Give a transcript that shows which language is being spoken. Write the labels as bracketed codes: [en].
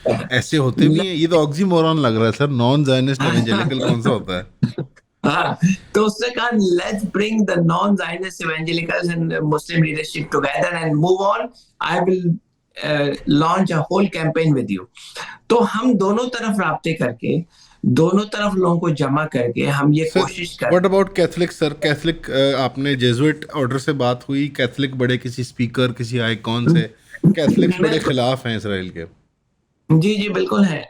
[ur] ایسے ہوتے بھی ہیں؟ یہ تو آکسی مورون لگ رہا ہے سر, نان زائنسٹ ایونجیلیکل کون سا ہوتا ہے؟ تو اس نے کہا [en] Let's bring the non-Zionist evangelicals and Muslim leadership together and move on. I will launch a whole campaign with you. [ur] تو ہم دونوں طرف رابطے کر کے, دونوں طرف لوگوں کو جمع کر کے ہم یہ کوشش کریں. [en] What about Catholic [ur] sir? Catholic آپ نے جیزوئٹ آرڈر سے بات ہوئی, کیتھلک بڑے کسی اسپیکر کسی آئیکن سے, کیتھلکس بڑے خلاف ہیں اسرائیل کے. جی جی بالکل ہے.